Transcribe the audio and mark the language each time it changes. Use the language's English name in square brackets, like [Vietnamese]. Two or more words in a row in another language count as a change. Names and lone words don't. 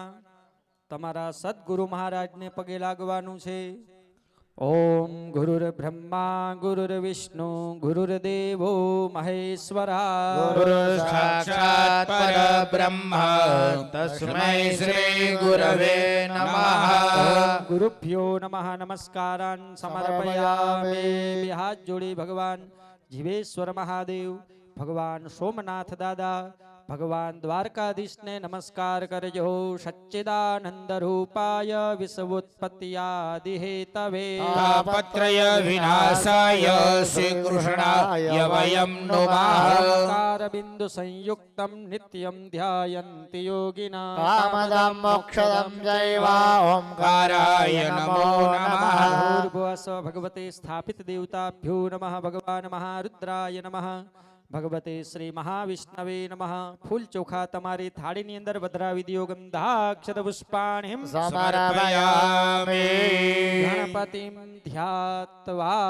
[Gujarati] તમારા સદગુરુ મહારાજને પગે લાગવાનું છે. [Sanskrit] ઓમ ગુરુર બ્રહ્મા ગુરુર વિષ્ણુ ગુરુર્દેવો મહેશ્વરા गुरु साक्षात् परब्रह्म तस्मै श्री गुरवे नमः ગુરુભ્યો નમઃ. નમસ્કારાન સમર્પયામિ. [Gujarati] બે હાથ જોડી ભગવાન જીવેશ્વર મહાદેવ, ભગવાન સોમનાથ દાદા, ભગવાન દ્વારકાધીશને નમસ્કાર કરજો. [Sanskrit] સચ્ચિદાનંદ રૂપાય વિશ્વોત્પત્તિયાદિ હેતવે तापत्रय विनाशाय श्रीकृष्णाय वयं नुमः ઓંકાર બિંદુ સંયુક્તમ નિત્યમ ધ્યાયન્તિ યોગિના કામદમ મોક્ષદમ જૈવ ओंकाराय नमो नमः ભૂર્ભુવસ્વ ભગવતે સ્થાપિત દેવતાભ્યો નમઃ. ભગવાન મહારુદ્રાય નમઃ. ભગવતે શ્રી મહાવિષ્ણવે નમઃ. [Gujarati] ફૂલ ચોખા તમારી થાળીની અંદર પધરાવી દો. [Sanskrit] ગંધાક્ષર પુષ્પાણિમ समर्पयामि ગણપતિમ ધ્યાત્વા.